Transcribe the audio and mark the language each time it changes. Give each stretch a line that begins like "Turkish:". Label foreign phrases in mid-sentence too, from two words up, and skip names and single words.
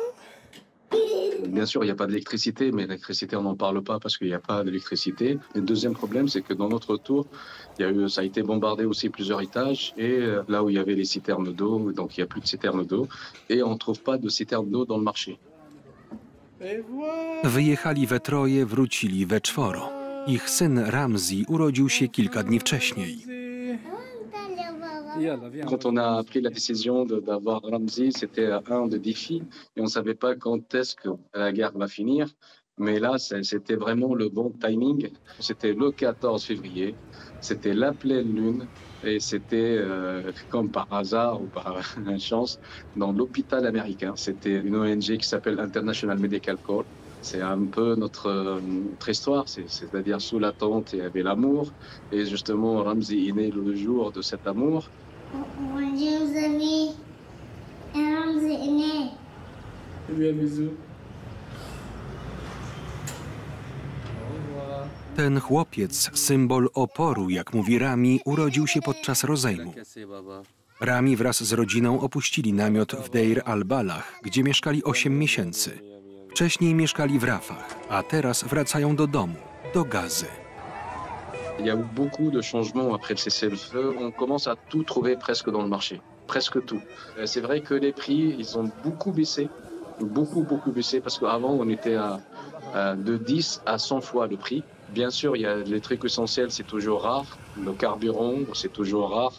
French: Bien sûr, il n'y a pas d'électricité, mais l'électricité, on n'en parle pas parce qu'il n'y a pas d'électricité. Le deuxième problème, c'est que dans notre tour, ça a été bombardé aussi plusieurs étages. Et là où il y avait les citernes d'eau, donc il n'y a plus de citernes d'eau. Et on ne trouve pas de citernes d'eau dans le marché.
Polish: Wyjechali we troje, wrócili we czworo. Ich syn Ramzi urodził się kilka dni wcześniej.
French: Quand on a pris la décision d'avoir Ramzi, c'était un de défis et on ne savait pas quand est-ce que la guerre va finir. Mais là, c'était vraiment le bon timing. C'était le 14 février, c'était la pleine lune et c'était comme par hasard ou par chance dans l'hôpital américain. C'était une ONG qui s'appelle International Medical Corps. C'est un peu notre histoire, c'est-à-dire sous la tente, il y avait l'amour. Et justement, Ramzi est né le jour de cet amour. Bonjour, vous amis. Ramzi est né. Lui un bisou.
Polish: Ten chłopiec, symbol oporu, jak mówi Rami, urodził się podczas rozejmu. Rami wraz z rodziną opuścili namiot w Deir al-Balah, gdzie mieszkali 8 miesięcy. Wcześniej mieszkali w Rafah, a teraz wracają do domu, do Gazy.
French: Il y a eu beaucoup de changements après le cessez-le-feu. On commence à tout trouver presque dans le marché, presque tout. C'est vrai que les prix, ils ont beaucoup baissé, beaucoup baissé, parce qu'avant on était de 10 à 100 fois le prix. Bien sûr, il y a les trucs essentiels, c'est toujours rare. Le carburant, c'est toujours rare.